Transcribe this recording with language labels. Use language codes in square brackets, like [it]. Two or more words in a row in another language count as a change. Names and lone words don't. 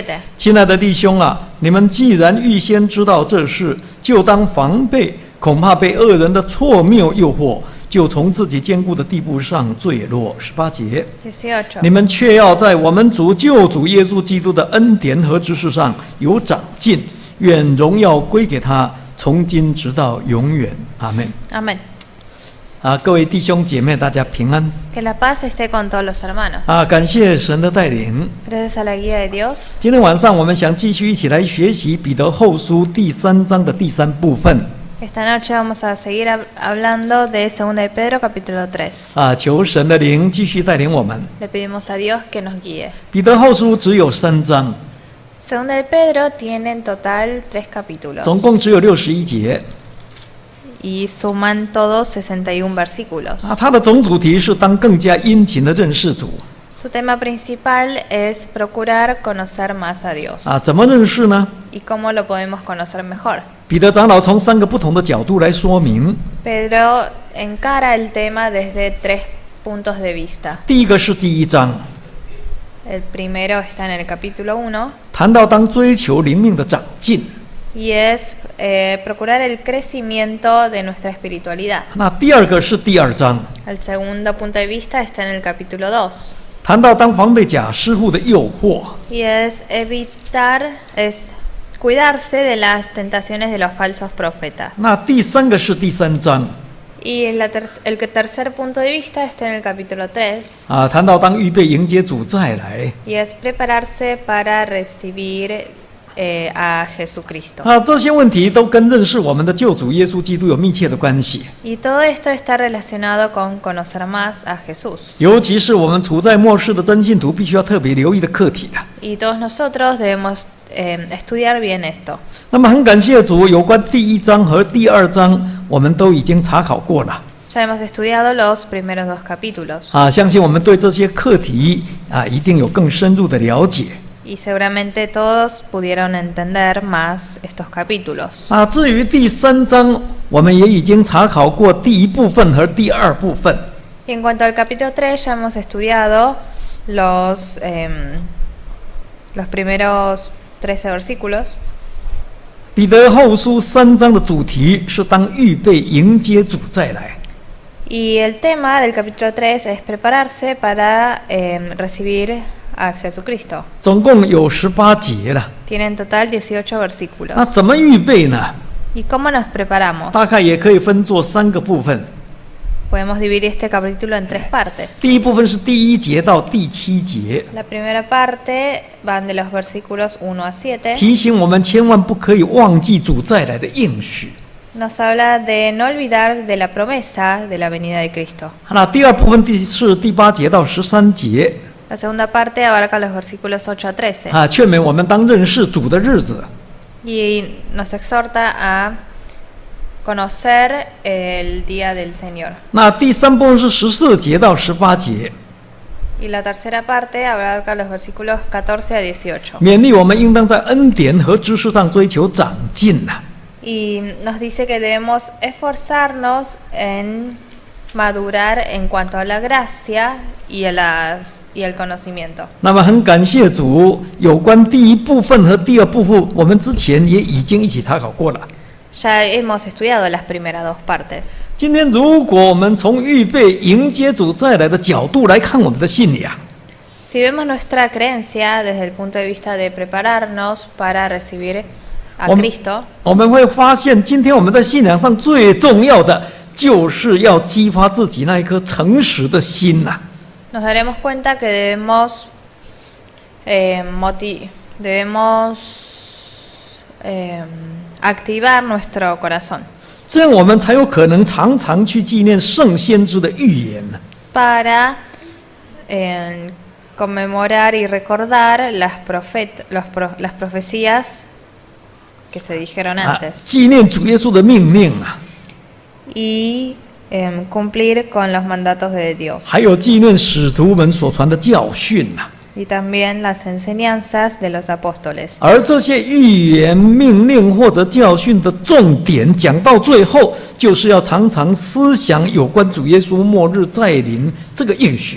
[zh] 亲爱的弟兄啊，你们既然预先知道这事，就当防备，恐怕被恶人的错谬诱惑，就从自己坚固的地步上坠落。18节。 18. 你们却要在我们主救主耶稣基督的恩典和知识上有长进，愿荣耀归给他，从今直到永远。阿们。 [es] Amén. [zh] 各位弟兄姐妹，大家平安。 [es] Que la paz esté con todos los hermanos. [zh] 感谢神的带领。 [es] Gracias a la guía de Dios. [zh] 今天晚上我们想继续一起来学习彼得后书第3章的第3部分。 [es] Esta noche vamos a seguir hablando de Segunda de Pedro, capítulo 3. [zh] 求神的灵继续带领我们。 [es] Le pedimos a Dios que nos guíe. [zh] 彼得后书只有3章， [es] Segunda de Pedro tiene en total 3 capítulos. [zh] 总共只有61节。 [es] Y suman todos 61 versículos. [zh] 它的总主题是当更加殷勤的认识主。 [es] Su tema principal es procurar conocer más a Dios. [zh] 怎么认识呢？ [es] ¿Y cómo lo podemos conocer mejor? [zh] 彼得长老从3个不同的角度来说明。 [es] Pedro encara el tema desde 3 puntos de vista. [zh] 第一个是第1章， [es] El primero está en el capítulo 1 [zh] 谈到当追求灵命的长进。 [es] y es procurar el crecimiento de nuestra espiritualidad. [zh] 那第二个是第2章， [es] El segundo punto de vista está en el capítulo 2 [zh] 谈到当防备假师傅的诱惑。 [es] y es cuidarse de las tentaciones de los falsos profetas. [zh] 那第3个是第3章， [es] Y el tercer punto de vista está en el capítulo 3 [zh] 谈到当预备迎接主再来。 [es] y es prepararse para recibir a Jesucristo. [zh] 这些问题都跟认识我们的救主耶稣基督有密切的关系。 [es] Y todo esto está relacionado con conocer más a Jesús. [zh] 尤其是我们处在末世的真信徒，必须要特别留意的课题的。 [es] Y todos nosotros debemos estudiar bien esto. [zh] 那么很感谢主，有关第1章和第2章，我们都已经查考过了。 [es] Ya hemos estudiado los primeros 2 capítulos. [zh] 相信我们对这些课题一定有更深入的了解。 [es] Y seguramente todos pudieron entender más estos capítulos. [zh] 至于第3章，我们也已经查考过第1部分和第2部分。 [es] Y en cuanto al capítulo 3 ya hemos estudiado los primeros 13 versículos. [zh] 彼得后书3章的主题是当预备迎接主再来。 [es] Y el tema del capítulo 3 es prepararse para recibir a Jesucristo. [zh] 总共有18节了。 [es] Tiene en total 18 versículos. [zh] 怎么预备呢？ [es] ¿Y cómo nos preparamos? [zh] 大概也可以分作3个部分。 [es] Podemos dividir este capítulo en 3 partes. [zh] 第一部分是第1节到第7节， [es] La primera parte van de los versículos 1 a 7. [zh] 提醒我们千万不可以忘记主再来的应许。 [es] Nos habla de no olvidar de la promesa de la venida de Cristo. [zh] 那第2部分是第8节到13节， [es] La segunda parte abarca los versículos 8 a 13. [zh] 劝勉我们当认识主的日子。 [es] Y nos exhorta a conocer el día del Señor. [zh] 那第3部分是14节到18节， [es] Y la tercera parte abarca los versículos 14 a 18. [zh] 勉励我们应当在恩典和知识上追求长进。 [es] Y nos dice que debemos esforzarnos en madurar en cuanto a la gracia y al conocimiento. [zh] 那么很感谢主，有关第1部分和第2部分，我们之前也已经一起查考过了。 [es] Ya hemos estudiado las primeras 2 partes. [zh] 今天如果我们从预备迎接主再来的角度来看我们的信仰， [es] Si vemos nuestra creencia desde el punto de vista de prepararnos para recibir a Cristo, [zh] 我们会发现今天我们在信仰上最重要的就是要激发自己那一颗诚实的心呐、 [es] nos daremos cuenta que debemos activar nuestro corazón [zh] 这样我们才有可能常常去纪念圣先知的预言呢。 [es] para conmemorar y recordar las profecías que se dijeron antes [zh] 纪念主耶稣的命令啊， [es] y cumplir con los mandatos de Dios [zh] 还有纪念使徒们所传的教训呐、 [es] y también las enseñanzas de los apóstoles. [zh] 而这些预言、命令或者教训的重点，讲到最后，就是要常常思想有关主耶稣末日再临这个应许。